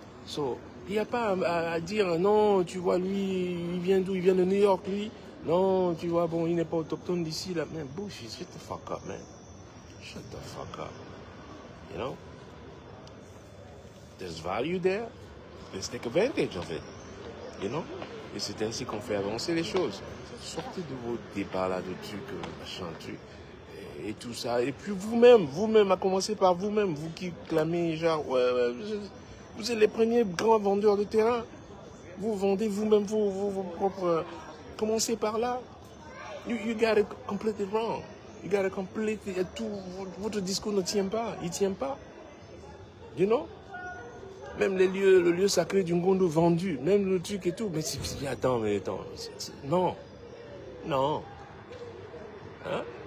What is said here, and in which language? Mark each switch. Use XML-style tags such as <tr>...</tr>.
<fr>So, il n'y a pas à dire, non, tu vois, lui, il vient d'où? Il vient de New York, lui. Non, tu vois, bon, il n'est pas autochtone d'ici, là.</fr> <en>Man, bullshit, shut the fuck up, man. Shut the fuck up. You know? There's value there. Let's take advantage of it. You know?</en> <fr>Et c'est ainsi qu'on fait avancer les choses. Sortez de vos débats là, de trucs, machin, trucs, et tout ça. Et puis vous-même, à commencer par vous-même, vous qui clamez genre, ouais, vous êtes les premiers grands vendeurs de terrain. Vous vendez vous-même vos propres... Commencez par là.</fr> <en>You got it completely wrong. You got it completely...</en> <fr>Votre discours ne tient pas. Il ne tient pas. You know? Même le lieu sacré du Ngondo vendu. Même le truc et tout. Mais attends. Non. Non. Hein?</fr>